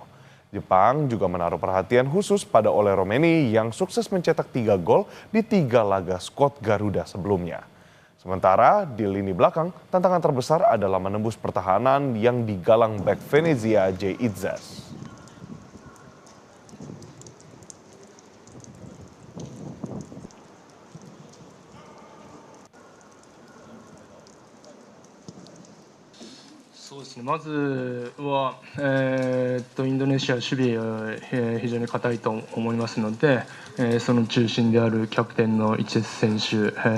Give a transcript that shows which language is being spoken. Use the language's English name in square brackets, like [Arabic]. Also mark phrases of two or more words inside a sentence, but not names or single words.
[Indonesian] Jepang juga menaruh perhatian khusus pada Ole Romeni yang sukses mencetak 3 gol di 3 laga skuad Garuda sebelumnya. Sementara di lini belakang, tantangan terbesar adalah menembus pertahanan yang digalang bek Venezia J. Itzas. [Japanese] そうですね、まずは、インドネシア守備が、非常に堅いと思いますので、その中心であるキャプテンのイチェス選手、